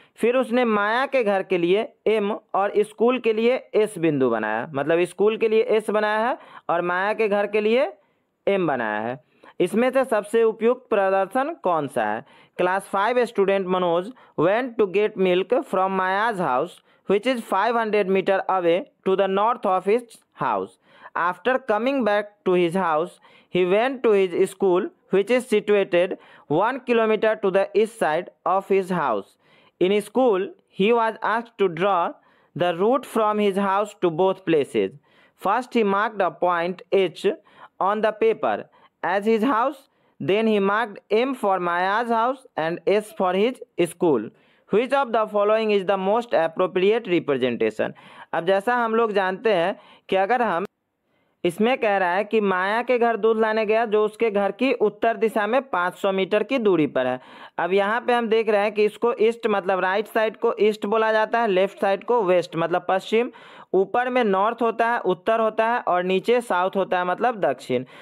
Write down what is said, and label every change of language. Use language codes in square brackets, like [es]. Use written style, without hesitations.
[hi] फिर उसने माया के घर के लिए एम और स्कूल के लिए एस बिंदु बनाया, मतलब स्कूल के लिए एस बनाया है और माया के घर के लिए एम बनाया है। इसमें से सबसे उपयुक्त प्रदर्शन कौन सा है? [en] Class 5 student Manoj went to get milk from Maya's house which is 500 meter away to the north of his house. After coming back to his house, he went to his school which is situated 1 kilometer to the east side of his house. In school, he was asked to draw the route from his house to both places. First, he marked a point H on the paper as his house. Then he marked M for Maya's house and S for his school. Which of the following is the most appropriate representation? [hi] अब जैसा हम लोग जानते हैं कि अगर हम इसमें कह रहा है कि माया के घर दूध लाने गया जो उसके घर की उत्तर दिशा में 500 मीटर की दूरी पर है। अब यहाँ पे हम देख रहे हैं कि इसको ईस्ट मतलब राइट साइड को ईस्ट बोला जाता है, लेफ्ट साइड को वेस्ट मतलब पश्चिम, ऊपर में नॉर्थ होता है उत्तर होता है और नीचे साउथ होता है मतलब दक्षिण।